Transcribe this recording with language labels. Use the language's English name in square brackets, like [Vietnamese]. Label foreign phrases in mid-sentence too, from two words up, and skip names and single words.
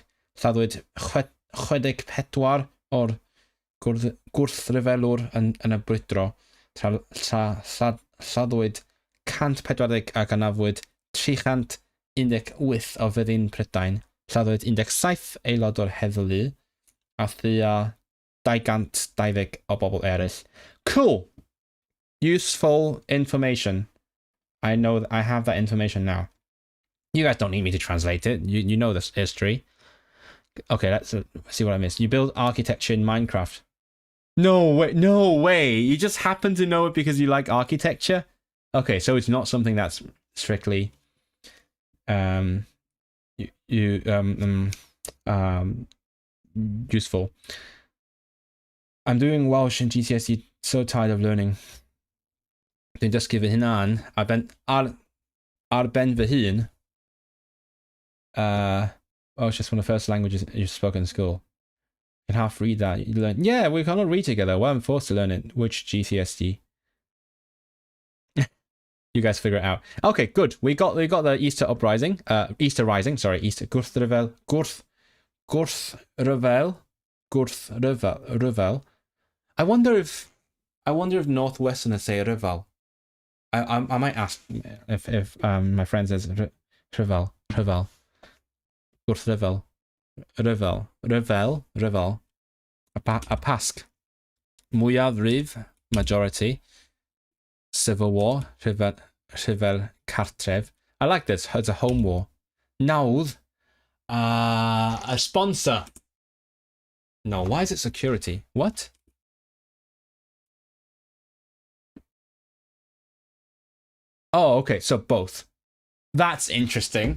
[Welsh] Lladdwyd 64 o'r gwrthryfelwr yn y brwydro, lladdwyd 140 ac anafwyd 318 o fyddin Prydain. Lladdwyd 17 aelod o'r heddlu a thua 220 o bobl eraill. [English] Cool! Useful information. I know that I have that information now. You guys don't need me to translate it. You know this history. Okay, let's see what I missed. You build architecture in Minecraft. No way. You just happen to know it because you like architecture? Okay, so it's not something that's strictly useful. I'm doing Welsh in GCSE, so tired of learning. [Welsh] Dwi'n dysgu fy hunan ar ben fy hun [English] Oh, it's just one of the first languages you spoke in school. You can half read that. You learn. Yeah, we cannot read together. Well, I'm forced to learn it. Which GCSE? You guys figure it out. Okay, good. We got the Easter uprising. Easter rising. Sorry, Easter. [Welsh] Gwrthryfel. Gwrthryfel. [English] I wonder if Northwesterners say Ryfel. I might ask if my friend says Ryfel. [Welsh] Gwrthryfel. Ryfel. A pasg. Mwyafrif, [English] majority. Civil war. [Welsh] Rhyfel cartref. [English] I like this. It's a home war. Nawdd. A sponsor. No, why is it security? What? Oh, okay, so both. That's interesting.